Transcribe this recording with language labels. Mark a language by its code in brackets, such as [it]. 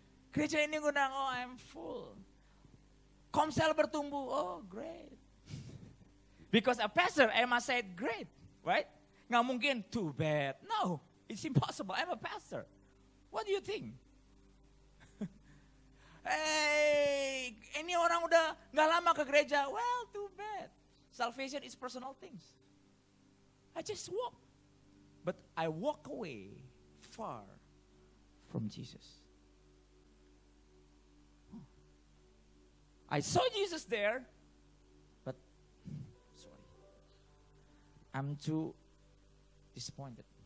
[id] Gereja ini ngundang, [en] I'm full. [id] Komsel bertumbuh, [en] great. Because a pastor, I must say great, right? [id] Nggak mungkin [en] too bad. No, It's impossible. I'm a pastor. What do you think? [id] Hey, ini orang udah gak lama ke gereja. [en] Well, too bad. Salvation is personal things. I just walk. But I walk away far from Jesus. I saw Jesus there, but sorry, I'm too disappointed.